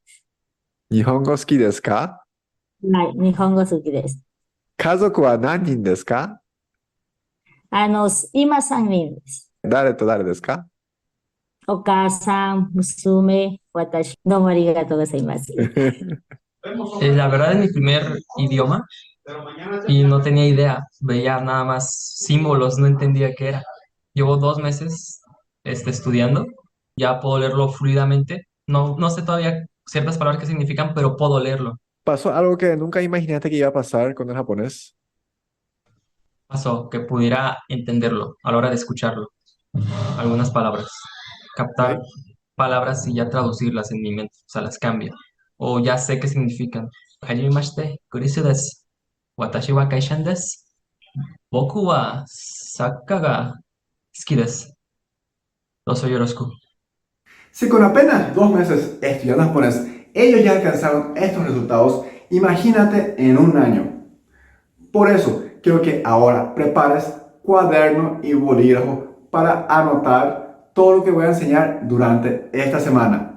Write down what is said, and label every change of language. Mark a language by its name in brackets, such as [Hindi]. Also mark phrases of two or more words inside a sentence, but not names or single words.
[Japanese] 日本語好きですか？はい、日本語好きです。家族は何人ですか？今3人です。誰と誰ですか？お母さん、娘、私。どうもありがとうございます。 [Spanish] La verdad es mi primer idioma y no tenía idea, veía nada más símbolos, no entendía qué era. Llevo 2 meses estudiando, ya puedo leerlo fluidamente. No sé todavía ciertas palabras que significan, pero puedo leerlo. ¿Pasó algo que nunca imaginaste que iba a pasar con el japonés? Pasó que pudiera entenderlo a la hora de escucharlo, algunas palabras, captar Ok. palabras y ya traducirlas en mi mente, o sea, las cambio. O ya sé qué significan. [Japanese] はじめまして、クリスです。私は会社員です. 僕はサッカーが好きです. [Spanish] Soy Yorosku. Si con apenas 2 meses estudiando japonés, ellos ya alcanzaron estos resultados, imagínate en un año. Por eso, quiero que ahora prepares cuaderno y bolígrafo para anotar todo lo que voy a enseñar durante esta semana.